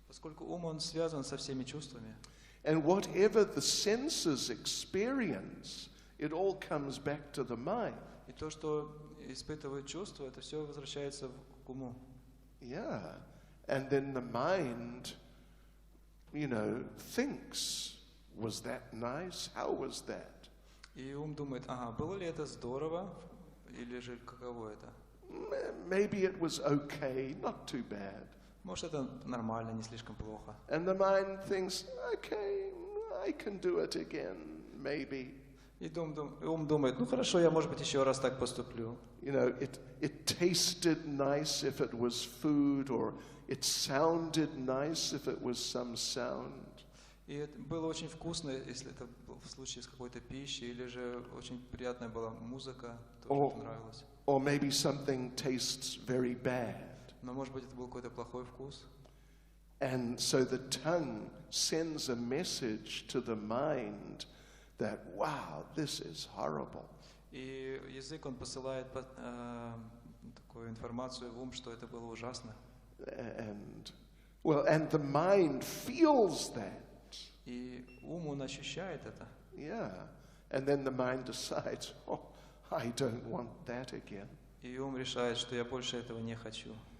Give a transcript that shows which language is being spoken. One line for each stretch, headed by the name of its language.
Russian: Поскольку ум, он связан со всеми чувствами.
English: And whatever the senses experience, it all comes back to the mind.
Russian: И то, что испытывает чувство, это все возвращается к уму.
English: Yeah. And then the mind, thinks, was that nice? How was that?
Russian: И ум думает, ага, было ли это здорово, или же каково это?
English: Maybe it was okay, not too bad.
Russian: Может, это нормально, не слишком плохо.
English: And the mind thinks, okay, I can do it again, maybe.
Russian: И ум думает, ну хорошо, я, может быть, еще раз так поступлю.
English: It tasted nice if it was food, or it sounded nice if it was some sound.
Russian: И это было очень вкусно, если это был в случае с какой-то пищей, или же очень приятная была музыка, тоже нравилось.
English: Or maybe something tastes very bad.
Russian: Но, может быть, это был какой-то плохой вкус.
English: And so the tongue sends a message to the mind that, wow, this is horrible.
Russian: И язык, он посылает такую информацию в ум, что это было ужасно.
English: And the mind feels that.
Russian: И ум, он ощущает это.
English: Yeah. And then the mind decides, oh, I don't want that again.
Russian: И ум решает, что я больше этого не хочу.